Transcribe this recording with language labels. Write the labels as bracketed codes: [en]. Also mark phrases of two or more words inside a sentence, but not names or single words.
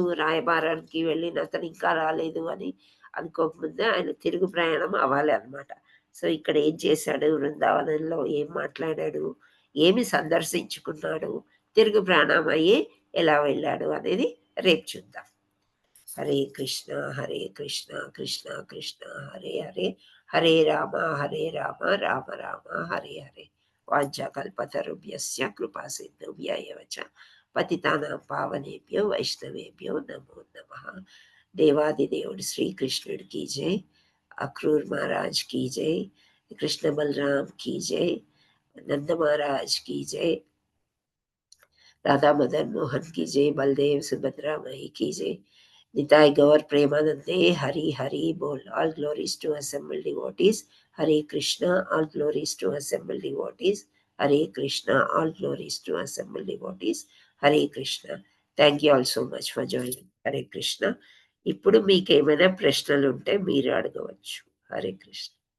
[te] రాయబారానికి వెళ్ళిన అతను ఇంకా రాలేదు అని అనుకోకముందే ఆయన తిరుగు ప్రయాణం అవ్వాలి అనమాట. సో ఇక్కడ ఏం చేశాడు, బృందావనంలో ఏం మాట్లాడాడు, ఏమి సందర్శించుకున్నాడు, తిరుగు ప్రయాణం అయ్యి ఎలా వెళ్ళాడు అనేది రేపు చూద్దాం. [sa] హరే కృష్ణ కృష్ణ కృష్ణ హరే హరే, హరే రామ రామ రామ హరే హరే. వాంఛాకల్పతరుభ్యస్య కృపా సింధుభ్య ఏవ చ పతితానాం పావనేభ్యో వైష్ణవేభ్యో నమో నమః. [te] దేవాదిదేవుడు శ్రీకృష్ణుడి [hi] की जय, अक्रूर महाराज की जय, कृष्ण बलराम की जय, नंद महाराज की जय, राधा मदन मोहन की जय, बलदेव सुभद्रा मई की जय, निताय गौर प्रेमानंदे हरि हरि बोल. [en] All glories to assembled devotees. [sa] हरे कृष्ण. [en] All glories to assembled devotees. [sa] हरे कृष्ण. [en] All glories to assembled devotees. [sa] हरे कृष्ण. [en] Thank you all so much for joining. [sa] हरे कृष्ण. [te] ఇప్పుడు మీకు ఏమైనా ప్రశ్నలు ఉంటే మీరు అడగవచ్చు. [sa] హరే కృష్ణ.